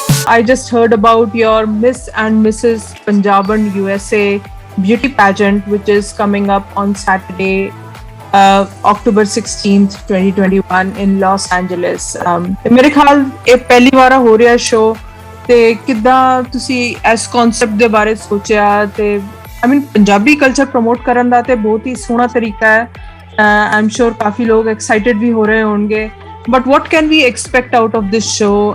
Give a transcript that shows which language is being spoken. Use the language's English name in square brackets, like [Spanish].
[English] I just heard about your Miss and Mrs. Punjaban USA beauty pageant, which is coming up on Saturday, October 16th, 2021 in Los Angeles. [Punjabi] ਮੇਰੇ ਖਿਆਲ ਇਹ ਪਹਿਲੀ ਵਾਰ ਹੋ ਰਿਹਾ show, ਤੇ ਕਿੱਦਾਂ ਤੁਸੀਂ ਇਸ ਕਨਸੈਪਟ ਦੇ ਬਾਰੇ ਸੋਚਿਆ? ਤੇ [English] I mean [Punjabi] Punjabi culture promote ਕਰਨ ਦਾ ਤੇ ਬਹੁਤ ਹੀ ਸੋਹਣਾ ਤਰੀਕਾ ਹੈ. [English] I'm sure [Punjabi] ਕਾਫੀ ਲੋਕ excited ਵੀ ਹੋ ਰਹੇ ਹੋਣਗੇ. [English] But what can we expect out of this show?